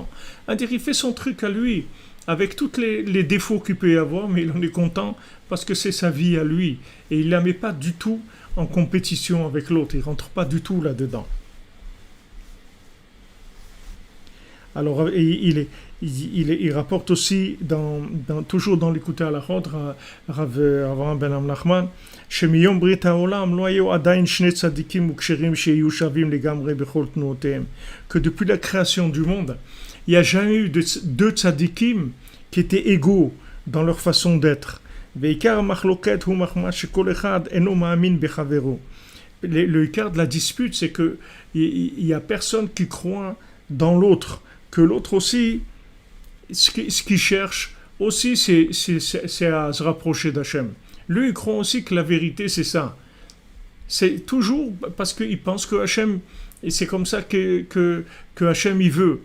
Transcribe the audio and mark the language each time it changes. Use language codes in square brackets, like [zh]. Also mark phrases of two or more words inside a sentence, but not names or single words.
[fr] C'est-à-dire, il fait son truc à lui, avec tous les défauts qu'il peut y avoir, mais il en est content parce que c'est sa vie à lui, et il la met pas du tout en compétition avec l'autre, il rentre pas du tout là-dedans. Alors, il rapporte aussi, toujours dans l'écouté à la Chod, [he] Rav Avraham ben Nachman, שמיום ברית העולם לא היו עדיין שני צדיקים וכשרים שיהיו שווים לגמרי בכל תנועותיהם. [fr] Que depuis la création du monde, il n'y a jamais eu deux tzadikim qui étaient égaux dans leur façon d'être. [he] ועיקר המחלוקת הוא מחמה שכל אחד אינו מאמין בחברו. [fr] Le quart de la dispute, c'est que il y a personne qui croit dans l'autre, que l'autre aussi, ce qu'il cherche aussi, c'est à se rapprocher d'Hachem. Lui, il croit aussi que la vérité, c'est ça. C'est toujours parce qu'il pense que Hachem, et c'est comme ça que Hachem, il veut.